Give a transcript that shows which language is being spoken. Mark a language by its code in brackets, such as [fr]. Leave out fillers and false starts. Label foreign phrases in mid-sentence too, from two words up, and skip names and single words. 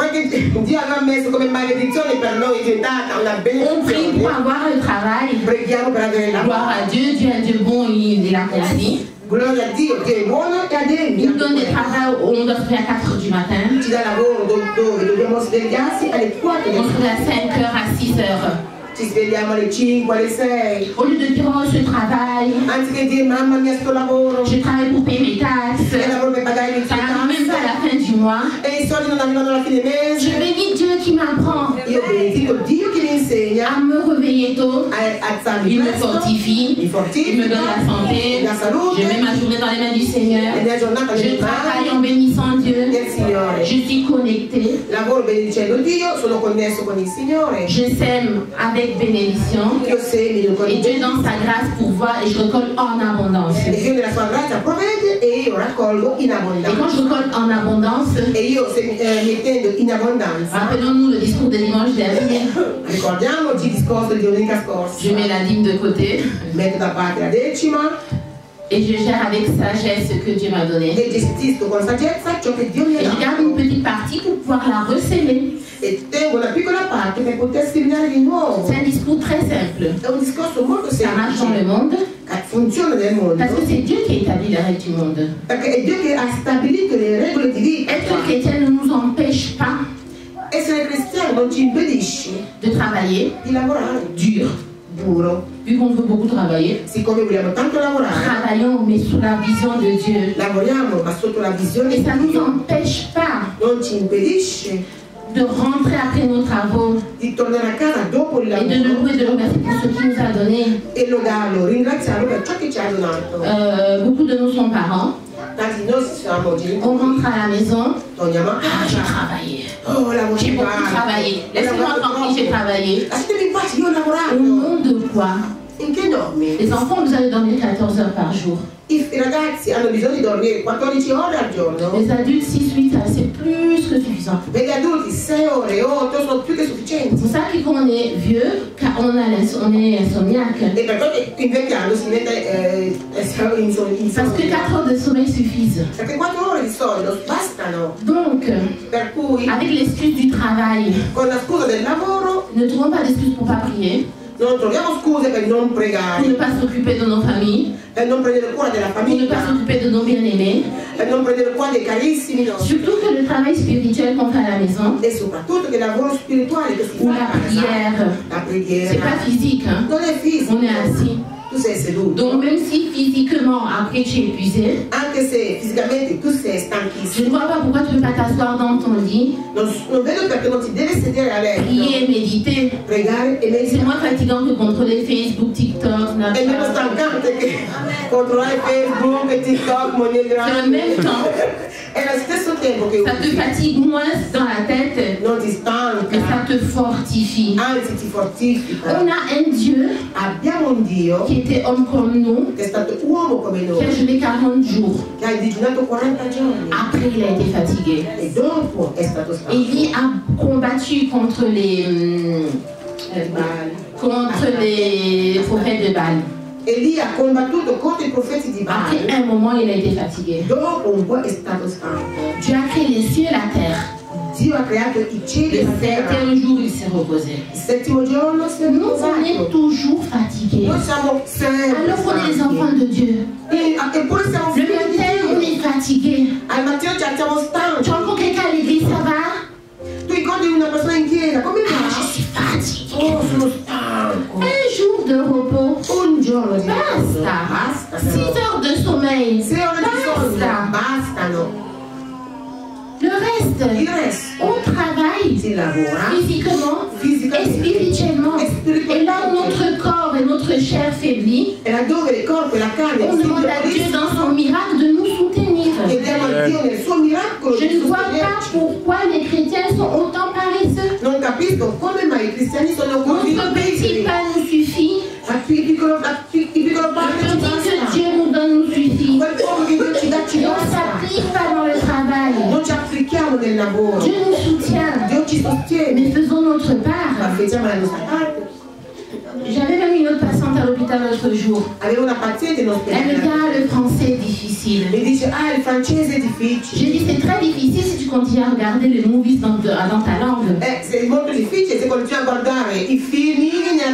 [fr] On prie pour avoir le travail. Gloire à Dieu, Dieu est un Dieu bon, il a compris. Il nous donne des travaux où on doit se lever à 4h du matin. On se lève à 5h à 6h. [it] Ci svegliamo alle 5, alle 6. [fr] Au lieu de dire oh je travaille, [it] Anziché dire mamma mia sto lavoro, [fr] je travaille pour payer mes taxes, [it] e lavoro per pagare le [fr] ça n'arrive même pas à la fin du mois. [it] e i soldi non arrivano alla fine mese. [fr] Je bénis Dieu qui m'apprend [it] Io benedico Dio che mi insegna [fr] à me réveiller tôt. [it] a alzarmi [fr] Il me [it] presto, [fr] fortifie, [it] mi [fr] il [it] fortifica, [fr] me donne la santé. [it] la salute, [fr] Je mets ma journée dans les mains du Seigneur. [it] la mia giornata [fr] Je [it] nelle [fr] travaille [it] mani [fr] en bénissant Dieu. [it] del Signore. [fr] Je suis connectée. [it] Lavoro benedicendo Dio, sono connesso con il Signore. [fr] Je sème avec bénédiction. [it] Io semino con [fr] Et [it] il [fr] Dieu dans sa grâce pourvoit et je récolte en abondance. [it] E Dio nella sua grazia provvede e io raccolgo in [fr] Et quand [it] abbondanza. [fr] je récolte en abondance, [it] E io mettendo in abbondanza, [fr] rappelons-nous le discours de dimanche dernier. [it] ricordiamoci il discorso di domenica scorsa. [fr] Je mets la dîme de côté [it] Metto da parte la decima [fr] et je gère avec sagesse ce que Dieu m'a donné. [it] e gestisco con saggezza ciò che Dio mi [fr] Et [it] ha [fr] je garde une [it] dato. [fr] petite partie pour pouvoir la recéler. [it] E tengo una piccola parte per poter seminare di nuovo. [fr] C'est un discours très simple. [it] È un discorso molto [fr] Ça marche dans le [it] semplice, [fr] monde [it] che funziona nel mondo, [fr] parce que c'est Dieu qui établit les règles du monde. [it] perché è Dio che ha stabilito le regole di vita. [fr] Être chrétien ne nous empêche pas [it] Essere cristiani non ci impedisce [fr] de travailler [it] di lavorare [fr] dur. [it] duro. [fr] Vu qu'on veut beaucoup travailler, [it] Siccome vogliamo tanto lavorare, [fr] travaillons mais sous la vision de Dieu. [it] lavoriamo ma sotto la visione [fr] Et [it] di [fr] ça ne nous [it] Dio. [fr] empêche pas [it] Non ci impedisce [fr] de rentrer après nos travaux [it] di tornare a casa dopo il [fr] et de le [it] lavoro [fr] louer, de le remercier pour ce qu'il nous a donné. [it] e lodarlo, ringraziarlo per ciò che ci ha donato. [fr] Beaucoup de nous sont parents. [it] Tanti di noi siamo [fr] On [it] genitori, [fr] rentre à la maison. [it] torniamo a [fr] Ah, j'ai [it] casa. [fr] travaillé. [it] Oh, lavoro [fr] J'ai beaucoup [it] tanto. [fr] travaillé. Laissez-moi tranquille, j'ai travaillé. [it] Lasciatemi in pace, io ho [fr] Au [it] lavorato. [fr] nom de quoi? [it] In che nome? [fr] Les enfants, vous allez dormir 14 heures par jour. [it] I ragazzi hanno bisogno di dormire 14 ore al giorno. [fr] Les adultes, 6-8, c'est plus que suffisant. [it] Per gli adulti 6 ore, 8 sono più che [fr] C'est [it] sufficienti. [fr] pour ça que quand on est vieux, car on est insomniaque. [it] E per questo invecchiando si mette [fr] Parce que 4 heures de sommeil suffisent. [it] Perché 4 ore di solito bastano. [fr] Donc, [it] Per cui, [fr] avec l'excuse du travail, [it] con la scusa del lavoro, [fr] ne trouvons pas d'excuse pour pas prier, [it] non troviamo scuse per non [fr] pour [it] pregare, [fr] ne pas s'occuper de nos familles, [it] per non prendere cura della [fr] pour ne pas [it] famiglia, [fr] s'occuper de nos bien-aimés. [it] per non prendere cura dei carissimi nostri. [fr] Surtout que le travail spirituel qu'on fait à la maison, [it] E soprattutto che il lavoro spirituale che si [fr] ou [it] fa [fr] la [it] a casa, [fr] prière, [it] la [fr] c'est [it] preghiera, [fr] pas physique, hein. [it] non è fisico. [fr] On est assis. [it] Tu sei seduto. [fr] Donc même si physiquement, après tu es épuisé, [it] Anche se fisicamente tu sei [fr] je [it] stanchissimo, [fr] ne vois pas pourquoi tu ne peux pas t'asseoir dans ton lit, [it] non vedo perché non ti devi sedere a letto, [fr] prier et méditer. [it] pregare e [fr] C'est [it] meditare. [fr] moins fatigant que contrôler Facebook, TikTok, [it] È meno [fr] Snapchat. [it] stancante che controllare Facebook e TikTok, [fr] C'est Moneygram. le même temps. [it] È allo stesso tempo che [fr] Ça te fatigue moins dans la tête, [it] non ti [fr] mais [it] stanca, [fr] ça te fortifie. [it] anzi ti fortifica. [fr] On a un Dieu [it] Abbiamo un Dio [fr] qui était homme comme nous, [it] che è stato uomo come [fr] qui a [it] noi, [fr] jeûné 40 jours. [it] che ha digiunato 40 giorni [fr] Après, il a été fatigué. [it] e dopo è stato [fr] Et [it] stanco. [fr] il a combattu contre les prophètes de Baal. [it] E lì ha combattuto contro i profeti di [fr] Après [it] Baal. [fr] un moment, il a été fatigué. [it] Dopo un po' è stato stanco. [fr] Dieu a créé les cieux et la terre. [it] Dio ha creato i cieli e [fr] Le [it] la terra. [fr] septième jour, il s'est reposé. [it] Il settimo giorno si è [fr] Nous, on est [it] riposato. [fr] toujours fatigués. [it] Noi siamo sempre [fr] Alors qu'on est les enfants [it] stanchi. [fr] de Dieu. [it] Eppure siamo [fr] Le [it] figli di [fr] matin, on [it] Dio. [fr] est fatigué. [it] Al mattino ci alziamo [fr] Tu [it] stanchi. [fr] rencontres quelqu'un à l'église, ça va? [it] Tu incontri una persona in chiesa, come [fr] Ah, je [it] va? [fr] suis fatigué. [it] Oh, sono stanco. [fr] Un jour de repos. [it] Un giorno di riposo. Basta. Basta. [fr] 6 heures de sommeil. [it] 6 ore di sonno. Basta. Bastano. [fr] Le reste, [it] Il resto [fr] on travaille [it] si lavora [fr] physiquement et [it] fisicamente. [fr] spirituellement. Et là où notre corps et notre chair faiblit, [it] E laddove il corpo e la carne [fr] on [it] si [fr] demande à Dieu dans son miracle de nous soutenir. [it] chiediamo a Dio nel suo miracolo [fr] Je [it] di [fr] ne vois pas [it] sostenerci. [fr] pourquoi les chrétiens sont autant paresseux. [it] Non capisco come mai i cristiani sono così [fr] Notre petit [it] pigri. [fr] pain nous suffit. [it] Il piccolo pane [fr] Le [it] ci [fr] petit que [it] basta. [fr] Dieu nous donne nous suffit. [it] Quel poco che Dio ci dà ci [fr] Et on ne [it] basta. [fr] s'applique pas dans le travail. [it] Non ci applichiamo nel lavoro. [fr] Dieu nous soutient. [it] Dio ci sostiene. [fr] Mais faisons notre [it] Ma [fr] part. [it] facciamo la nostra parte. [fr] J'avais même une autre patiente à l'hôpital l'autre jour. [it] Avevo una paziente in [fr] Elle me dit, [it] ospedale. [fr] ah, le français est difficile. [it] Mi dice, ah, il francese è difficile. [fr] J'ai dit, c'est très difficile si tu continues à regarder les movies dans ta langue. [it] È molto difficile se continui a guardare i film nella tua lingua.